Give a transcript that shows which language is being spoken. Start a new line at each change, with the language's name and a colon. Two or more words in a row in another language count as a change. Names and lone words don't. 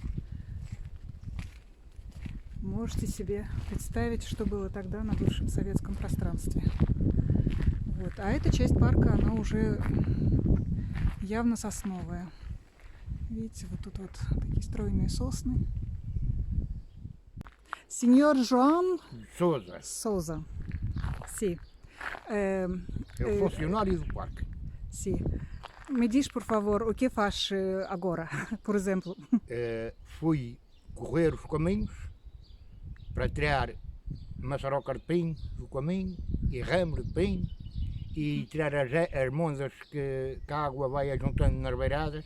Russian: Можете себе представить, что было тогда на бывшем советском пространстве. Вот. А эта часть парка, она уже явно сосновая. Видите, вот тут вот такие стройные сосны. Сеньор Жоан
Portuguese: Sousa, Sousa. Sim. é o funcionário do parque. Sim. Me diz, por favor, o que faz agora, por exemplo? Fui correr os caminhos para tirar maçaroca de pinho do caminho e ramo de pinho e tirar as monzas que a água vai juntando nas beiradas.